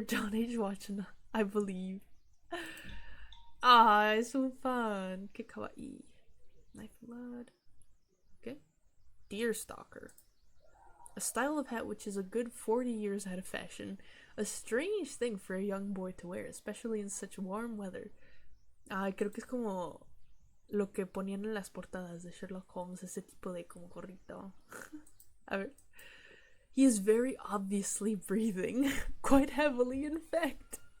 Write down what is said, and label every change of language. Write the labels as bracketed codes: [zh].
[en] John H. Watson, I believe. Ah, it's so fun. [es] Que kawaii. [en] Knife blood. Okay. Deerstalker. A style of hat which is a good 40 years out of fashion. A strange thing for a young boy to wear, especially in such warm weather. [es] Ay, creo que es como lo que ponían en las portadas de Sherlock Holmes, ese tipo de como gorrito. A ver. [en] He is very obviously breathing, quite heavily in fact.